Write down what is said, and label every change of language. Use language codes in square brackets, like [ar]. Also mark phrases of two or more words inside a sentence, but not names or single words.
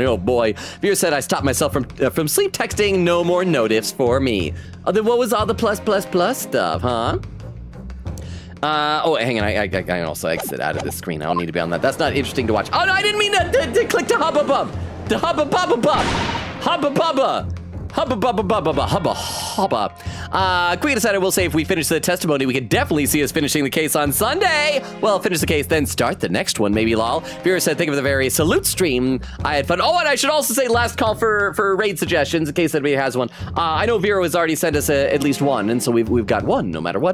[en] Oh boy. Vera said, I stopped myself from sleep texting. No more notifs for me. Then what was all the plus stuff, huh? Oh, hang on. I can also exit out of this screen. I don't need to be on that. That's not interesting to watch. Oh, no, I didn't mean to click to hubba bub. The hubba bubba bub. Hubba bubba. Hubba bubba bubba bubba. Hubba hubba. Quick decided, I will say, if we finish the testimony, we could definitely see us finishing the case on Sunday. Well, finish the case, then start the next one, maybe, lol. Vera said, think of the very salute stream. I had fun. Oh, and I should also say last call for raid suggestions, in case anybody has one. I know Vera has already sent us at least one, and so we've got one no matter what.